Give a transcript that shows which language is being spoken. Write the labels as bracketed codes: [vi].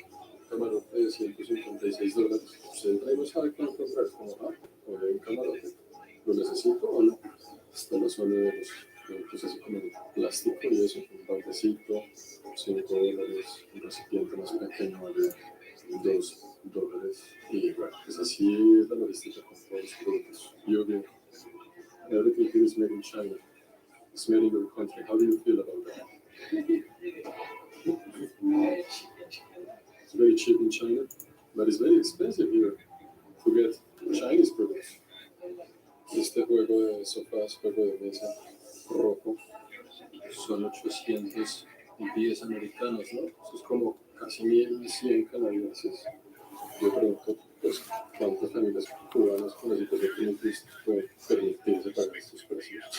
[es] Un camarote de $156. Usted entra y no sabe qué encontrar, como, o hay un camarote, ¿lo necesito o no? Está la zona de los productos así como de plástico y eso, un baldecito, $5, un recipiente más pequeño vale $2. Y bueno, pues así es la logística con todos los productos. [en] Yo, everything here is made in China. It's made in your country. How do you feel about that? It's very cheap in China, but it's very expensive here to get Chinese products. [es] Este juego de sofás, juego de mesa rojo, son 810 americanos, ¿no? Eso es como casi 1.100 canadienses. Yo pregunto, pues, ¿cuántas familias cubanas con la situación que hemos visto pueden permitirse pagar estos precios?